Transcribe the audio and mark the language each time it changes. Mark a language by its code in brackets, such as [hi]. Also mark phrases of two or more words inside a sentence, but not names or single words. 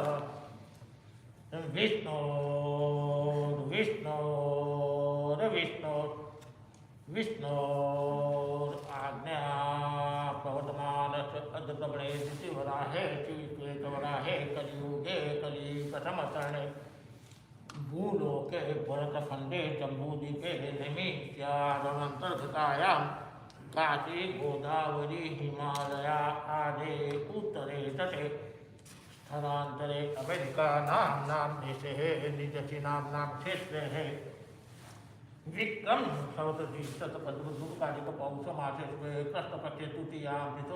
[sa] વિષ્ણુ વિષ્ણુ વિષ્ણુ વિષ્ણુ આજ્ઞા પ્રવર્તમાન અદ્ભુતમણે શિવરાહે શ્વેતવરાહે કલિયુગે કલિ પ્રથમ ચરણે भूलोके भरतखंडे जम्बूद्वीपे निमित्यादनन्तर्गतायां काशी गोदावरी हिमालया आदे उत्तरे तटे स्थलान्तरे अमेरिका नाम्नां देशे निजचिनाम्नां क्षेत्रे विक्रम संवत्सरीशतपद्मकालिकपौषमासे कृष्णपक्षे तृतीयां तिथौ